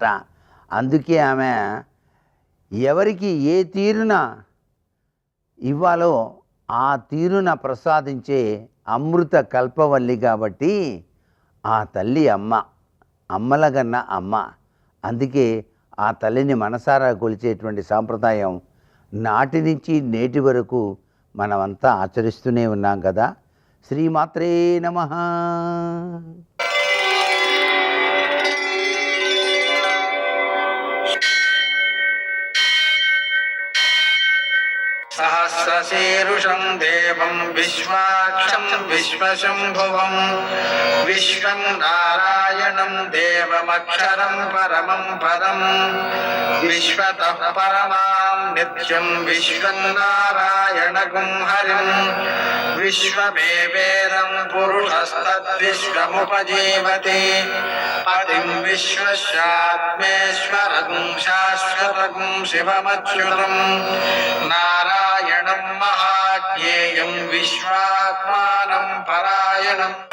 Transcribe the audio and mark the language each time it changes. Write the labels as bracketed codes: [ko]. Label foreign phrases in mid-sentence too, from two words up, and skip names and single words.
[te] అందుకే ఆమె ఎవరికి ఏ తీరున ఇవ్వాలో ఆ తీరున ప్రసాదించే అమృత కల్పవల్లి కాబట్టి ఆ తల్లి అమ్మ, అమ్మలగన్న అమ్మ. అందుకే ఆ తల్లిని మనసారా కొలిచేటువంటి సాంప్రదాయం నాటి నుంచి నేటి వరకు మనమంతా ఆచరిస్తూనే ఉన్నాం కదా. [sa] శ్రీమాత్రే నమః. సహ सहस्रशीर्षं देवं विश्वाक्षं विश्वशम्भुवं विश्वं नारायणं देवमक्षरं परमं पदं विश्वतः परमां नित्यं विश्वं नारायणगुं हरिं विश्वमेवेदं पुरुषस्तद्विश्वमुपजीवति पतिं विश्वस्यात्मेश्वरगुं शाश्वतगुं शिवमच्युतं नारायणं महाज्ञेयं विश्वात्मानं परायणम्